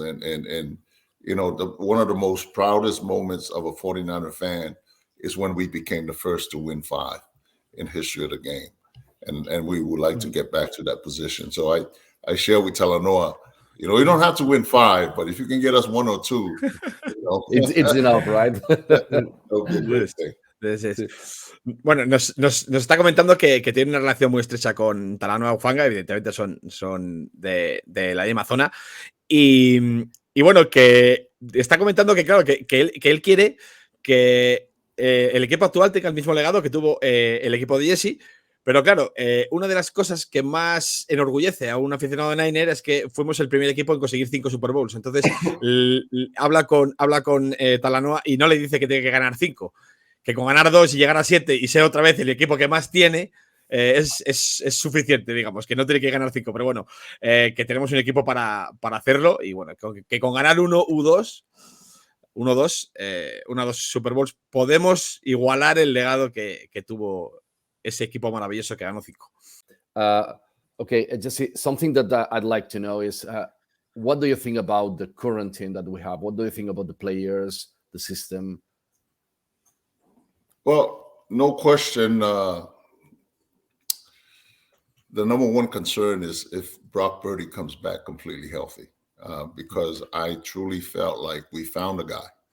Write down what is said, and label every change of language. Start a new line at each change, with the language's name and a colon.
English: And you know, one of the most proudest moments of a 49er fan is when we became the first to win 5 in history of the game. And we would like to get back to that position. So I share with Talanoa, you know, you don't have to win 5, but if you can get us 1 or 2, you know, it's enough, right? That'll be a great thing.
Spanish: Bueno, nos está comentando que tiene una relación muy estrecha con Talanoa Hufanga, evidentemente son de la misma zona. Y bueno, que está comentando que, claro, que él quiere que el equipo actual tenga el mismo legado que tuvo el equipo de Jesse. Pero claro, una de las cosas que más enorgullece a un aficionado de Niner es que fuimos el primer equipo en conseguir 5 Super Bowls. Entonces, habla con Talanoa y no le dice que tiene que ganar 5. Que con ganar 2 y llegar a 7 y ser otra vez el equipo que más tiene, es suficiente, digamos, que no tiene que ganar 5. Pero bueno, que tenemos un equipo para hacerlo y bueno, que con ganar 1 u 2, 1-2 Super Bowls podemos igualar el legado que tuvo ese equipo maravilloso que ganó 5.
English: Okay, Jesse, something that I'd like to know is what do you think about the current team that we have? What do you think about the players, the system? Well, no question. The number one concern is if Brock Purdy comes back completely healthy, because I truly felt like we found a guy.